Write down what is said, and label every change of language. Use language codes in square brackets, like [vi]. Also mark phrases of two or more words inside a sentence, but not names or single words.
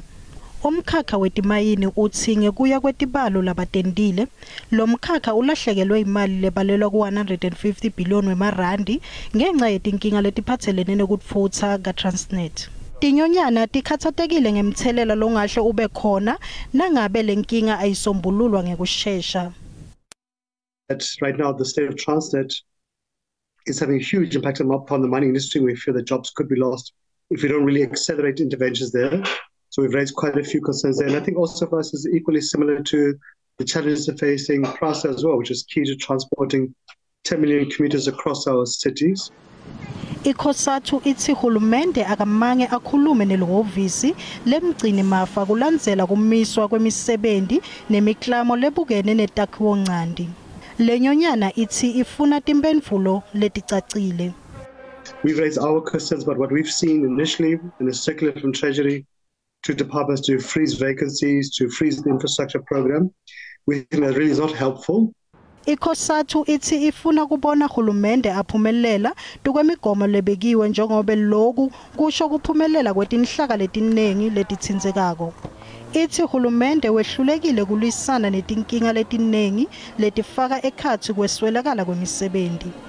[ss] Umkhakha wetimayini uthi ngekuya kwetibalo labatendile lo mkhakha ulahlekelwe imali lebalelwa ku150 billion wemarandi ngenxa yetinkinga letiphatselene nekutfutsa kaTransnet. Tinyonyana tikhathatekile ngemthelela longahle ube khona nangabe lenkinga ayisombululwa ngekusheshsha. [en] Right now the state of Transnet is having a huge impact upon the mining industry. We fear that jobs could be lost if we don't really accelerate interventions there. So we've raised quite a few concerns there. And I think also for us is equally similar to the challenges of facing PRASA as well, which is key to transporting 10 million commuters across our cities. [ss] Ikhosathu ithi hulumende akamange akhulume nelihhovisi lemgcini mafa kulandzela kumiswa kwemisebenzi nemiklamo lebukene netakhiwo ncandi. Lenyonyana ithi ifuna timphendvulo leticacile. [en] We've raised our concerns about what we've seen initially in a circular from Treasury to departments to freeze vacancies, to freeze the infrastructure program. We think that really is not helpful. [ss] Ikhosathu ithi ifuna kubona hulumende aphumelela tukwemigomo lebekiwe njengobe loku kusho kuphumelela kwetinhlaka letinengi letitsindzekako. Ithi hulumende wehlulekile kulwisana netinkinga letinengi letifaka ekhatsi kweswelakala kwemisebenzi.